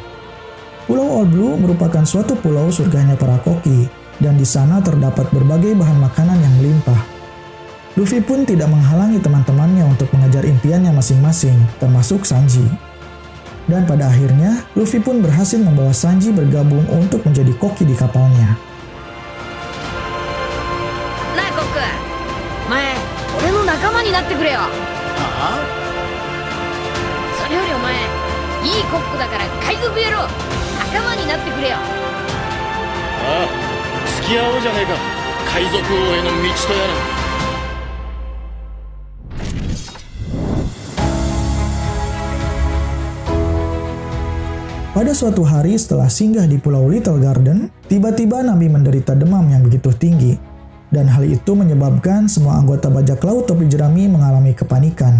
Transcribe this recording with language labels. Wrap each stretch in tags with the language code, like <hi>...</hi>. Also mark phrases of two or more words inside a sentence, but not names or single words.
<id>Pulau All Blue merupakan suatu pulau surganya para koki, dan di sana terdapat berbagai bahan makanan yang melimpah. Luffy pun tidak menghalangi teman-temannya untuk mengejar impiannya masing-masing, termasuk Sanji. Dan pada akhirnya, Luffy pun berhasil membawa Sanji bergabung untuk menjadi koki di kapalnya. Nah, Kok,</id> <ja>前、俺の仲間になってくれよ。はあ? それよりお前、いいコックだから海賊野郎、仲間になってくれよ。ああ、付き合おうじゃねえか。海賊王への道とやら。</ja> <id>Pada suatu hari setelah singgah di Pulau Little Garden, tiba-tiba Nami menderita demam yang begitu tinggi. Dan hal itu menyebabkan semua anggota bajak laut topi jerami mengalami kepanikan.</id>